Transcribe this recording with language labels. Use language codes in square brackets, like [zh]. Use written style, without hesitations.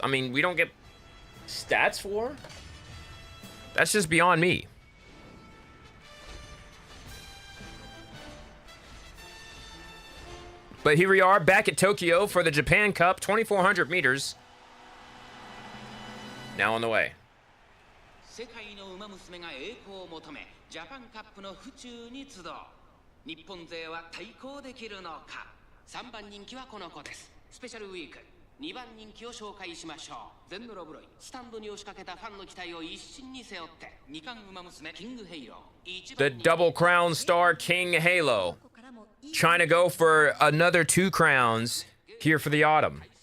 [en] I mean, we don't get stats for? That's just beyond me. But here we are back at Tokyo for the Japan Cup, 2,400 meters. Now on the way. [ja] 世界の馬娘が栄光を求め、ジャパンカップの府中に集う。日本勢は対抗できるのか。3番人気はこの子です。スペシャルウィーク。 2番人気を紹介しましょう。ゼンノロブロイ、スタンドに押しかけたファンの期待を一身に背負って、2冠馬娘キングヘイロー。 [en] The double crown star King Halo, trying to go for another 2 crowns here for the autumn.